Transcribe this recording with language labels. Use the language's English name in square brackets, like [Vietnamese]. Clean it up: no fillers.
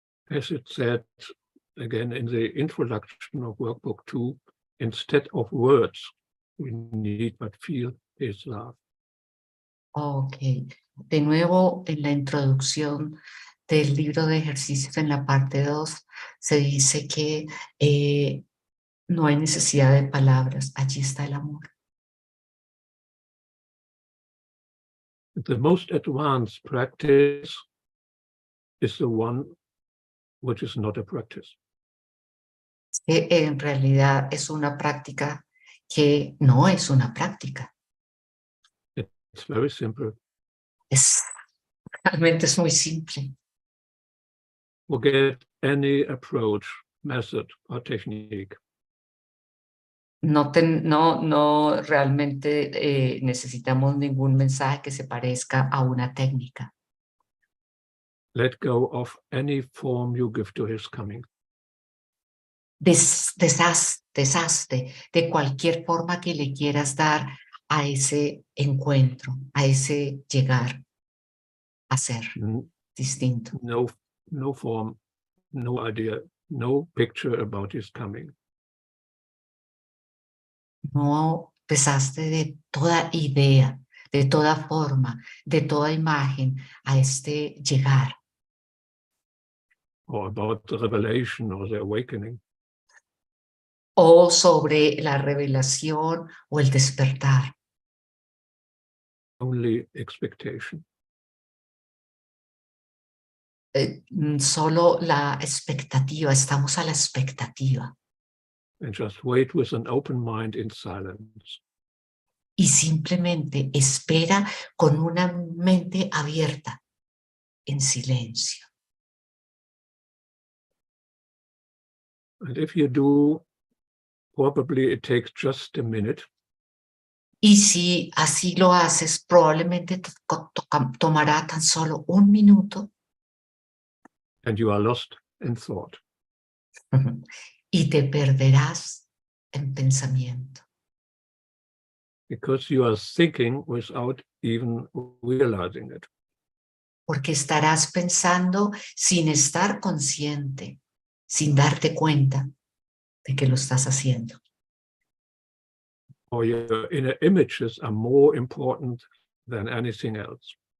[English] As it said again in the introduction of workbook 2, instead of words, we need but feel his love. [Spanish] Ok, de nuevo en la introducción del libro de ejercicios en la parte 2 se dice que no hay necesidad de palabras, allí está el amor. [English] The most advanced practice is the one which is not a practice. [Spanish] Que en realidad es una práctica que no es una práctica. [English] It's very simple. [Spanish] Realmente es muy simple. [English] Forget any approach, method, or technique. [Spanish] No realmente necesitamos ningún mensaje que se parezca a una técnica. [English] Let go of any form you give to his coming. [Spanish] Deshazte de cualquier forma que le quieras dar a ese encuentro, a ese llegar a ser distinto. [English] No form, no idea, no picture about his coming. [Spanish] No deshazte de toda idea, de toda forma, de toda imagen a este llegar. [English] Or about the revelation or the awakening. [Spanish] O sobre la revelación o el despertar. [English] Only expectation. [Spanish] Solo la expectativa, estamos a la expectativa. [English] And just wait with an open mind in silence. [Spanish] Y simplemente espera con una mente abierta, en silencio. [English] And if you do, probably it takes just a minute. [Spanish] Y si así lo haces, probablemente tomará tan solo un minuto. [English] And you are lost in thought. [Spanish] Y te perderás en pensamiento. [English] Because you are thinking without even realizing it. [Spanish] Porque estarás pensando sin estar consciente, sin darte cuenta de que lo estás haciendo. [English] Or your inner images are more important than anything else.